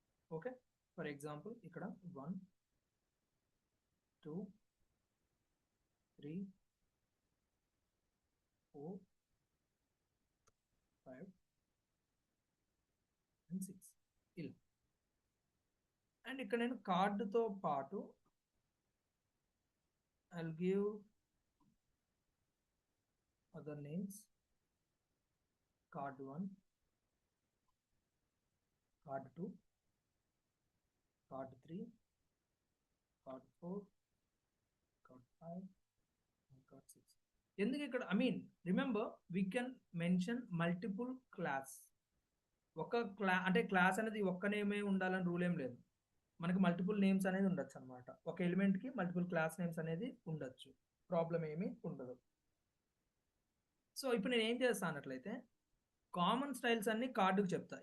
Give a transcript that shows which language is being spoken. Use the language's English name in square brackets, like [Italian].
[English] Okay. For example ఇక్కడ 1 2 3 4 5 and 6 ఇలా. [Telugu] And ఇక్కడ నేను కార్డుతో పాటు [English] I'll give other names. Card 1, card 2, card 3, card 4, card 5, and card 6. [Telugu] ఎందుకు ఇక్కడ [English] Remember we can mention multiple class. [Telugu] ఒక అంటే క్లాస్ అనేది ఒక్క నేమే ఉండాలని రూల్ ఏం లేదు. మనకి మల్టిపుల్ నేమ్స్ అనేది ఉండొచ్చు అనమాట. ఒక ఎలిమెంట్కి మల్టిపుల్ క్లాస్ నేమ్స్ అనేది ఉండొచ్చు. ప్రాబ్లం ఏమీ ఉండదు. సో ఇప్పుడు నేను ఏం చేస్తాను అన్నట్లయితే కామన్ స్టైల్స్ అన్ని కార్డుకి చెప్తా.